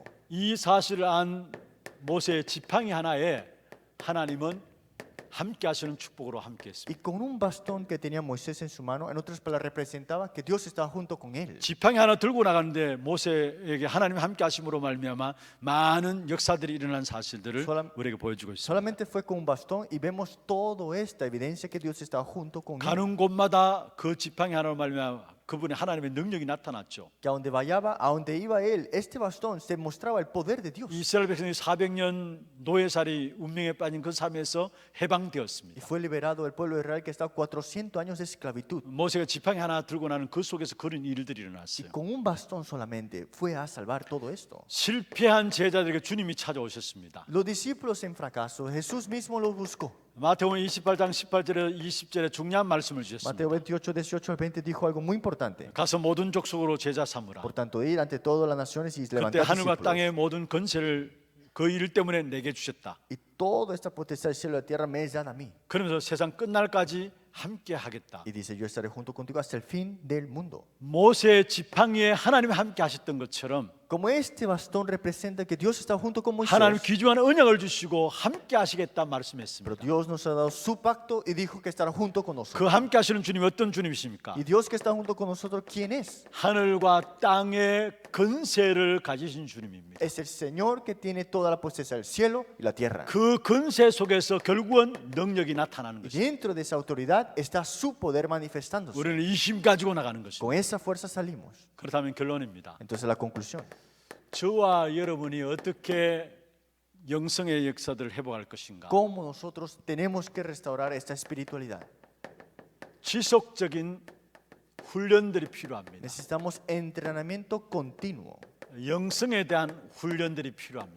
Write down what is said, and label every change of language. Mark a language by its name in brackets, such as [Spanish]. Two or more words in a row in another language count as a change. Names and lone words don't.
[Korean] 이 sa실을 안 모세의 지팡이 하나에 하나님은 함께 하시는 축복으로 함께 했습니다. [Spanish] Y con un bastón que tenía Moisés en su mano, en otras palabras, representaba que Dios estaba junto con él. [Korean] 지팡이 하나 들고 나가는데 모세에게 하나님이 함께 하심으로 말미암아 많은 역사들이 일어난 사실들을 우리에게 보여주고 있습니다. [Spanish] Solamente fue con un bastón y vemos toda esta evidencia que Dios estaba junto con él. [Korean] 가는 곳마다 그 지팡이 하나로 말미암아 그분의 하나님의 능력이 나타났죠. [Spanish] que a donde iba él, este bastón se mostraba el poder de Dios. [Korean] 이스라엘 백성이 400년 노예살이 운명에 빠진 그 삶에서 [Spanish] Y [Korean] 해방되었습니다. [Spanish] fue liberado el pueblo de Israel que estaba 400 años de esclavitud. [Korean] 모세가 지팡이 하나 들고 나는 그 속에서 그런 일들이 [Spanish] Y [Korean] 일어났어요. [Spanish] con un bastón solamente fue a salvar todo esto. [Korean] 실패한 제자들에게 주님이 찾아오셨습니다. [Spanish] Los discípulos en fracaso, Jesús mismo los buscó. [Korean] 마태복음 28장 18절에 20절에 중요한 말씀을 주셨습니다. [Spanish] Mateo 28, 18 al 20 dijo algo muy importante. [Korean] 가서 모든 족속으로 제자 삼으라. [Spanish] Por tanto, ir ante todas las naciones y [Korean] 그때 [Spanish] levantar [Korean] 하늘과 [Spanish] discípulos. [Korean] 땅의 모든 건세를 그 일 때문에 내게 주셨다. [Spanish] Y toda esta potestad del cielo y la tierra me es dada a mí. [Korean] 그러면서 세상 끝날까지 함께 하겠다. [Spanish] Y dice, yo estaré junto contigo hasta el fin del mundo. [Korean] 모세의 지팡이에 하나님이 함께 하셨던 것처럼 [Spanish] Como este bastón representa que Dios está junto con Moisés, [Korean] 하나님 귀중한 언약을 주시고 함께 하시겠다 [Spanish] pero [Korean] 말씀했습니다. [Spanish] Dios nos ha dado su pacto y dijo que estará junto con [Korean] 그 [Spanish] nosotros. [Korean] 함께 하시는 주님이 어떤 주님이십니까? [Spanish] Y Dios que está junto con nosotros, ¿quién es? [Korean] 하늘과 땅의 건세를 가지신 주님입니다. [Spanish] Es el Señor que tiene toda la potestad del cielo y la tierra. [Korean] 그 건세 속에서 결국은 능력이 나타나는 [Spanish] Y [Korean] 것입니다. [Spanish] dentro de esa autoridad está su poder manifestándose. [Korean] 우리는 이 힘 가지고 나가는 것입니다. [Spanish] Con esa fuerza salimos. [Korean] 그렇다면 결론입니다. [Spanish] Entonces la conclusión. [Korean] 저와 여러분이 어떻게 영성의 역사들을 회복할 것인가? [Spanish] ¿Cómo nosotros tenemos que restaurar esta espiritualidad? [Korean] 지속적인 훈련들이 필요합니다. [Spanish] Necesitamos entrenamiento continuo. [Korean] 영성에 대한 훈련들이 필요합니다.